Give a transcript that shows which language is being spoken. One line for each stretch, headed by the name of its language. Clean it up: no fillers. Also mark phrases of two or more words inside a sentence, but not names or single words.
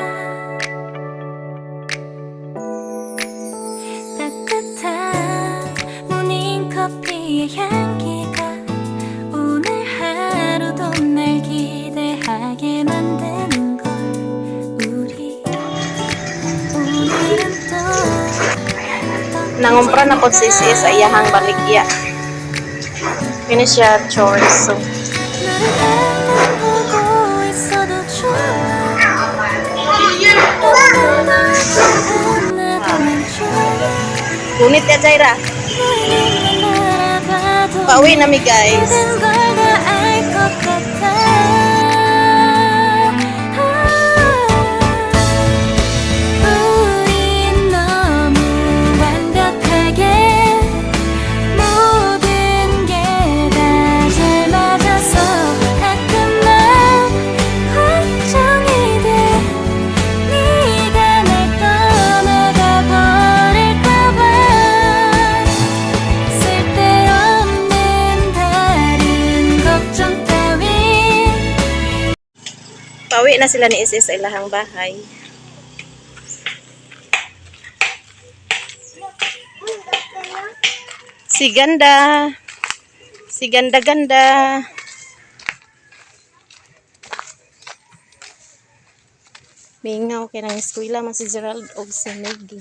Korean: 따뜻한 모닝커피의 향기가 오늘 하루도 날 기대하게 만드는 걸 우리 오늘은 또
Cebuano: Nangumpra na po si Is-Is sa iyahang baligya.
English: Finish siya chores. So,
Korean: 너를 바라보고 있어도 좋아
Cebuano: gunit ya, Zaira. Pauwi na mi, guys.
Korean: 모든 걸 다 알 것 같아 우린 너무 완벽하게 모든 게 다 잘 맞아서 가끔 난 걱정이 돼 네가 날 떠나가 버릴까봐 쓸데없는 다른 걱정 따윈
Cebuano: Pauwi na sila ni Is-Is sa ilahang bahay. Si Ganda. Si Ganda-ganda. Mingaw kay nang eskwela man si Gerald og si Maggie.